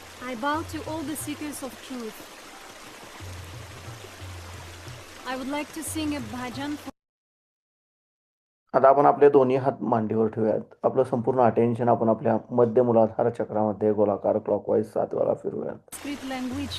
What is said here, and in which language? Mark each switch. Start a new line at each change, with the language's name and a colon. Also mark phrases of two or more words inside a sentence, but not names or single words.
English: I bow to all the seekers of truth. I would like to sing a bhajan for
Marathi: आता आपण आपले दोन्ही हात मांडीवर ठेवूयात. आपलं संपूर्ण अटेन्शन आपण आपल्या मध्य मूलाधार चक्रामध्ये गोलाकार क्लॉकवाईज 7 वेळा फिरवूयात.
English: Sanskrit language.